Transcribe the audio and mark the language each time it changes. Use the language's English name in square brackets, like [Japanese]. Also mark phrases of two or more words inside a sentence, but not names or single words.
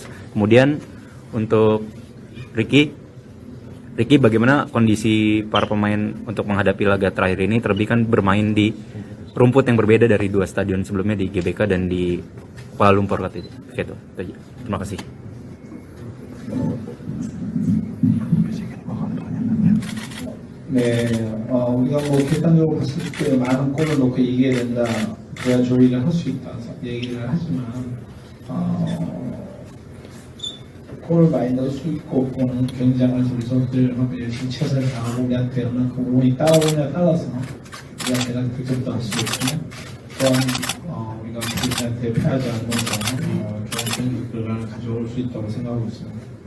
[Indonesian] Kemudian untuk Ricky bagaimana kondisi para pemain untuk menghadapi laga terakhir ini, terlebih kan bermain di rumput yang berbeda dari dua stadion sebelumnya di GBK dan di Kuala Lumpur itu. Terima kasih. [Korean] 네, 우리가 뭐 객관적으로 봤을 때 많은 골을 넣고 이겨야 된다, 그래야 조리를 할 수 있다 얘기를 하지만 골을 많이 넣을 수 있고 없고는 경쟁을 우리 선수들만큼 열심히 최선을 다하고 우리한테 얼마큼 운이 따라오느냐에 따라서 우리한테 득점도 할 수 있고 또한 우리가 필리핀한테 패하지 않으면서 좋은 결과를 가져올 수 있다고 생각하고 있습니다.